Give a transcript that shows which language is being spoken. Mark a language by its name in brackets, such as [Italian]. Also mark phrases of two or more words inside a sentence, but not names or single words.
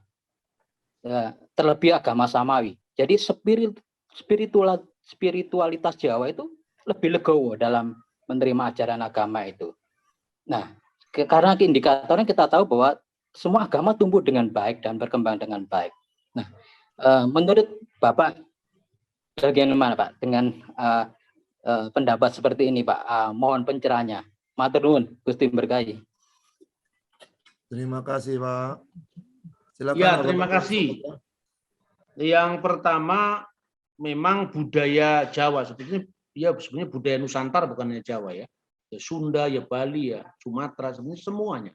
[Indonesian] Ya, terlebih agama Samawi. Jadi spiritualitas Jawa itu lebih legowo dalam menerima ajaran agama itu. Nah, karena indikatornya kita tahu bahwa semua agama tumbuh dengan baik dan berkembang dengan baik. Nah, menurut Bapak bagaimana Pak dengan pendapat seperti ini Pak? Mohon pencerahannya. [Javanese] Matur nuwun, Gusti berkahi. [Indonesian] Terima kasih Pak. Silakan, ya, terima kasih. Yang pertama, memang budaya Jawa, sebenarnya budaya Nusantara bukan hanya Jawa ya. Ya Sunda, ya Bali, ya Sumatera, sebenarnya semuanya.